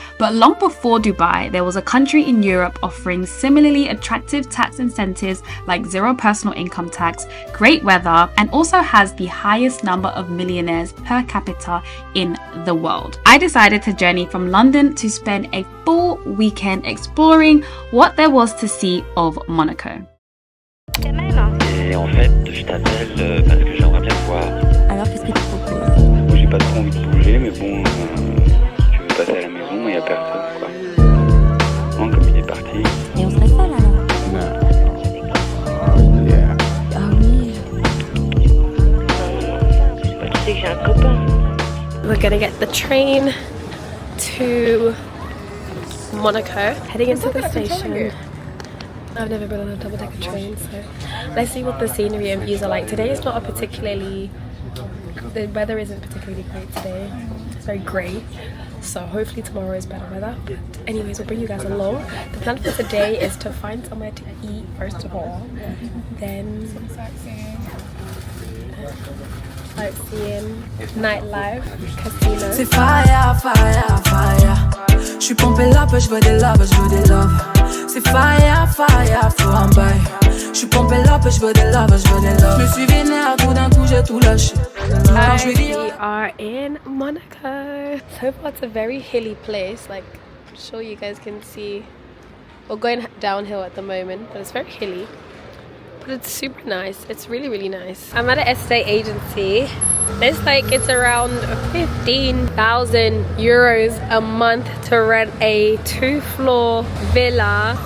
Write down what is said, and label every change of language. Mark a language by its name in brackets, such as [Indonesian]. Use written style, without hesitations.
[English] But long before Dubai, there was a country in Europe offering similarly attractive tax incentives like zero personal income tax, great weather, and also has the highest number of millionaires per capita in the world. I decided to journey from London to spend a full weekend exploring what there was to see of Monaco. [French] Et en fait, je t'appelle parce que j'aimerais bien te voir. Alors qu'est-ce que tu proposes? Moi, j'ai pas trop envie de bouger, mais bon, si tu veux passer à la maison, il y a personne, quoi. Non, comme il est parti. Et on serait seuls alors? Ah oui. Bah, tu sais que j'ai un copain. [English] We're gonna get the train to Monaco, heading into the station. I've never been on a double-decker train, so let's see what the scenery and views are like. Today is not a particularly, the weather isn't particularly great today. It's very grey, so hopefully tomorrow is better weather. But anyways, we'll bring you guys along. The plan for today is to find somewhere to eat first of all, then sightseeing, nightlife, casino. [French] C'est fire, fire, fire. J'suis pompé là, j'veux des love, j'veux des love. C'est fire, fire, faut un bail. J'suis pompé là, j'veux des love, j'veux des love. J'me suis vénère, tout d'un coup j'ai tout lâché. [English] We are in Monaco. So far it's a very hilly place, like I'm sure you guys can see. We're going downhill at the moment, but it's very hilly. But it's super nice. It's really, really nice. I'm at an estate agency. It's around 15,000 euros a month to rent a 2-floor villa.